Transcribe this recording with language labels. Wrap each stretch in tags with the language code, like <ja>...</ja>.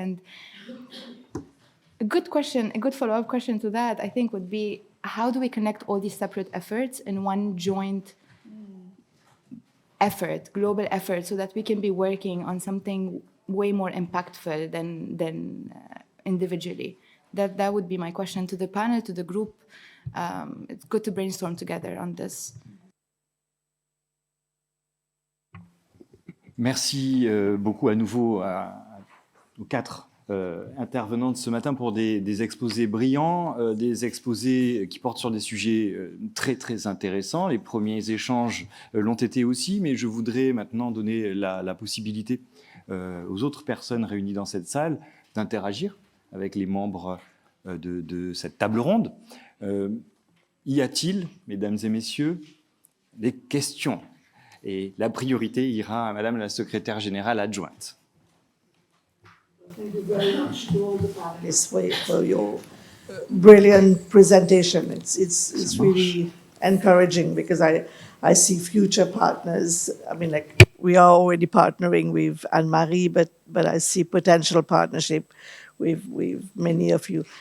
<en>And a good question, a good follow-up question to that, I think, would be, how do we connect all these separate efforts in one joint effort, global effort, so that we can be working on something way more impactful than individually? That would be my question to the panel, to the group. It's good to brainstorm together on this.</en> <fr>Merci beaucoup à nouveau aux quatre intervenants de ce matin pour des exposés brillants, des exposés qui portent sur des sujets très très intéressants. Les premiers échanges l'ont été aussi, mais je voudrais maintenant donner la possibilité aux autres personnes réunies dans cette salle d'interagir avec les membres de cette table ronde. Y a-t-il, mesdames et messieurs, des questions? Et la priorité ira à Madame la secrétaire générale adjointe.</fr> <en>Thank you very much to all the panelists for your brilliant presentation. It's really encouraging because I see future partners. I mean, like, we are already partnering with Anne-Marie, but I see potential partnership with many of you.</en>